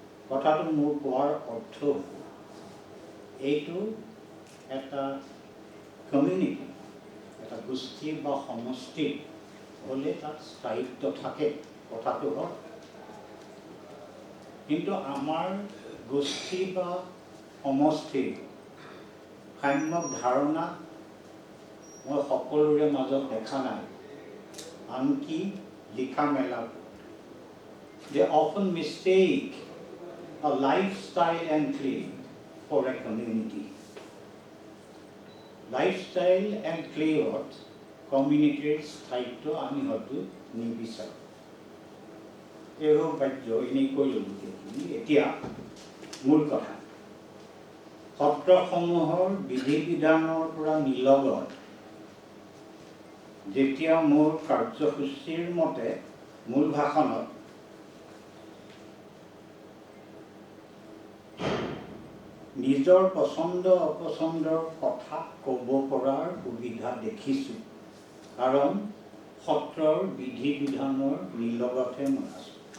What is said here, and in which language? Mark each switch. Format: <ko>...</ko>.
<as>কথাটো মোৰ কোৱাৰ অৰ্থ এইটো এটা কমিউনিটি, এটা গোষ্ঠী বা সমষ্টি হ'লে তাত স্থায়িত্ব থাকে, কথাটো হয়। কিন্তু আমাৰ গোষ্ঠী বা সমষ্টিৰ সাম্যক ধাৰণা মই সকলোৰে মাজত দেখা নাই, আনকি লিখা মেলা।</as> <en>They often mistake a lifestyle and claim for a community. Lifestyle and claim community</en> <as>ৰ স্থায়িত্ব আমি হয়তো নিবিচাৰোঁ। এও বাধ্য এনেই কৈ ল'লোঁ। এতিয়া মূল কথা, সত্ৰসমূহৰ বিধি বিধানৰ পৰা নিলগত যেতিয়া মোৰ কাৰ্যসূচীৰ মতে মূল ভাষণত নিজৰ পচন্দ অপচন্দৰ কথা ক'ব পৰাৰ সুবিধা দেখিছোঁ, কাৰণ সত্ৰৰ বিধি বিধানৰ নিলগতহে মই আছোঁ।</as>